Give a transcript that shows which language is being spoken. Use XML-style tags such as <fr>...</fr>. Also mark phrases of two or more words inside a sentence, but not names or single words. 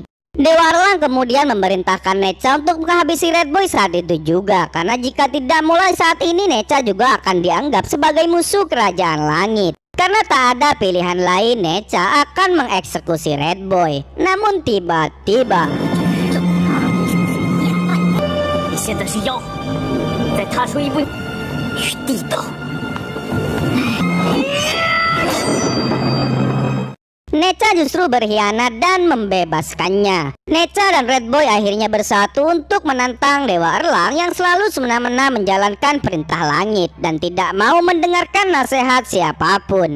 <id>Dewa Erlang kemudian memerintahkan Neca untuk menghabisi Red Boy saat itu juga, karena jika tidak mulai saat ini Neca juga akan dianggap sebagai musuh kerajaan langit. Karena tak ada pilihan lain, Neca akan mengeksekusi Red Boy. Namun tiba-tiba</id> <zh>你现在是妖，再踏出一步，与地斗。</zh> <id>Neca justru berkhianat dan membebaskannya. Neca dan Red Boy akhirnya bersatu untuk menantang Dewa Erlang yang selalu semena-mena menjalankan perintah langit dan tidak mau mendengarkan nasihat siapapun.</id>